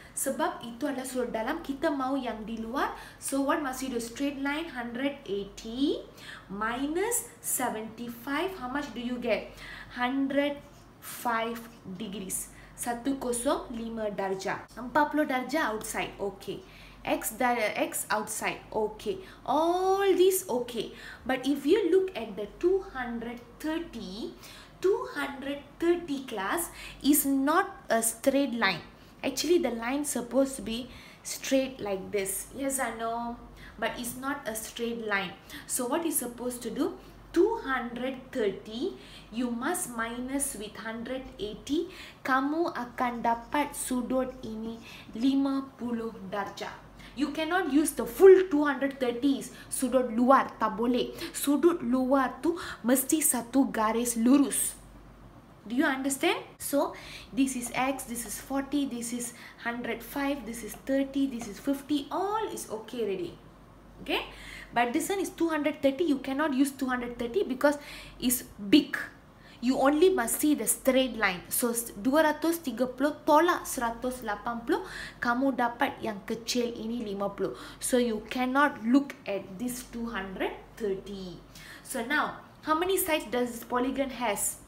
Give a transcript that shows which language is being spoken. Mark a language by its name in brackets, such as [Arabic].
[Malay] Sebab itu adalah sudut dalam, kita mau yang di luar. [English] So what must you do? Straight line 180 minus 75. How much do you get? 105 degrees. 105 darjah. 40 darjah outside. Okay. X outside. Okay. All these okay. But if you look at the 230 class is not a straight line. Actually, the line supposed to be straight like this. Yes or no? But it's not a straight line. So what is supposed to do? 230 you must minus with 180. [Malay] Kamu akan dapat sudut ini 50 darjah. [English] You cannot use the full 230 [Malay] sudut luar, tak boleh. Sudut luar tu mesti satu garis lurus. [English] Do you understand? So this is X, this is 40, this is 105, this is 30, this is 50. All is okay already. Okay, but this one is 230. You cannot use 230 because it's big. You only must see the straight line. [Malay] So 230 tolak 180, kamu dapat yang kecil ini 50. [English] So you cannot look at this 230. So now, how many sides does this polygon has?